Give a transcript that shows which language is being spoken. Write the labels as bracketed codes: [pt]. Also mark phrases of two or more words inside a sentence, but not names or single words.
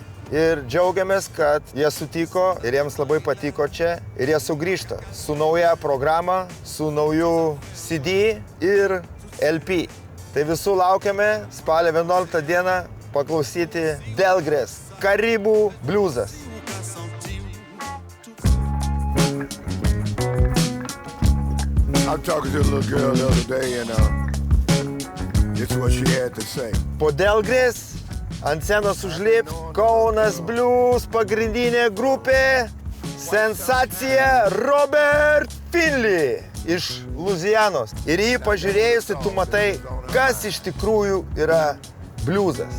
[lt] Ir džiaugiamės, kad jie sutiko ir jiems labai patiko čia ir jie sugrįžta su nauja programa, su nauju CD ir LP. Tai visų laukiame spalio 11 dieną paklausyti Delgrės Karibų bliuzas. [en] I was talking to a little girl the other day and this is what she had to say. [lt] Po Delgrės ant scenos užlips Kaunas Blues pagrindinė grupė, sensacija Robert Finley iš Luzianos. Ir jį pažiūrėjus, tu matai, kas iš tikrųjų yra bliuzas.